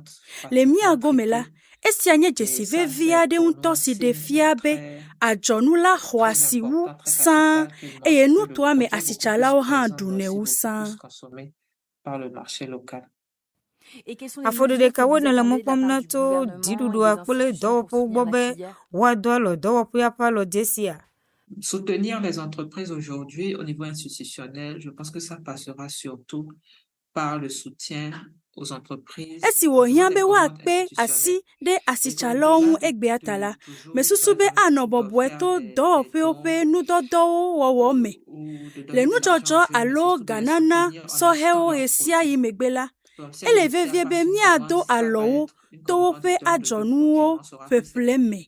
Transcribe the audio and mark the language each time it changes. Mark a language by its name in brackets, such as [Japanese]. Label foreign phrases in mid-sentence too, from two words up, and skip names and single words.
[Ewe] Le mía gome la, esia nye dzesi vevi aɖe ŋutɔ si ɖe fia be adzɔnu la xɔ asi wu sãa eye nutoa me asitsalawo hã ɖunɛ wu sãa. Afɔɖe ɖekawoe ne le mɔ kpɔm na to dziɖuɖua kple dɔwɔƒewo gbɔ be woado alɔ dɔwɔƒea ƒe alɔdze sia. [French] Soutenir les entreprises aujourd'hui au niveau institutionnel, je pense que ça passera surtout par le soutien aux entreprises. [Ewe] Esi wohiã be woakpe asi ɖe asitsalawo ŋu egbea ta la, mesusu be anɔ bɔbɔe to dɔwɔƒewo ƒe nudɔdɔwo wɔwɔ me. Le nudzɔdzɔ alo ganana sɔhɛwo ɣe sia ɣi megbe la, ele vevie be míado alɔwo to woƒe adzɔnuwo ƒeƒle me.